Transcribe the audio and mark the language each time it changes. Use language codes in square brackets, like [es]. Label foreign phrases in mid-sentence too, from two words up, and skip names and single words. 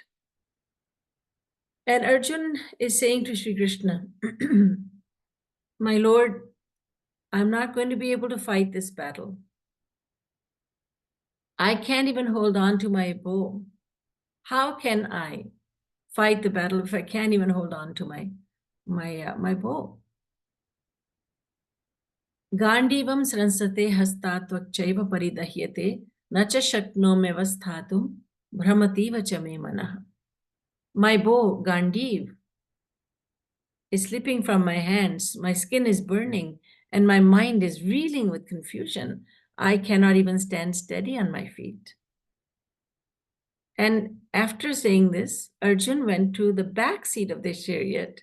[en] And Arjun is saying to Sri Krishna, my Lord, I'm not going to be able to fight this battle. I can't even hold on to my bow. How can I fight the battle if I can't even hold on to my bow? [sa] गाण्डीवं स्रंसते हस्तत्वक्चैव परिदह्यते नच शक्नोमे वस्थातुम् ब्रह्मतिव च मे मनः. [en] My bow, Gandiv, is slipping from my hands. My skin is burning and my mind is reeling with confusion. I cannot even stand steady on my feet. And after saying this, Arjun went to the back seat of the chariot.